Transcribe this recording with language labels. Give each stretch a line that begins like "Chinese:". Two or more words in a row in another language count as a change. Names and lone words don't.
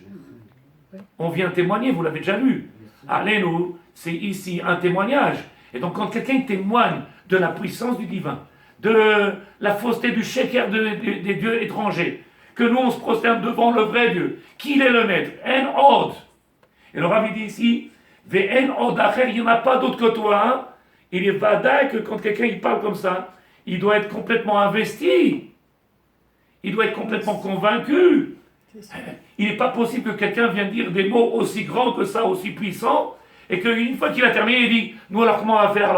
French: On vient témoigner, vous l'avez déjà lu. Alenu, c'est ici un témoignage. Et donc, quand quelqu'un témoigne de la puissance du divin, de la fausseté du sheker des dieux étrangers, que nous on se prosterne devant le vrai Dieu, qu'il est le maître,
Hebrew: אין עוד.
French: Et le Rav dit ici,
Hebrew: ואין עוד אחר,
French: il n'y en a pas d'autre que toi. Hein? Il est vadaï que quand quelqu'un il parle comme ça, il doit être complètement investi, il doit être complètement convaincu. Il n'est pas possible que quelqu'un vienne dire des mots aussi grands que ça, aussi puissants, et qu'une fois qu'il a terminé, il dit, nous alors comment on va faire?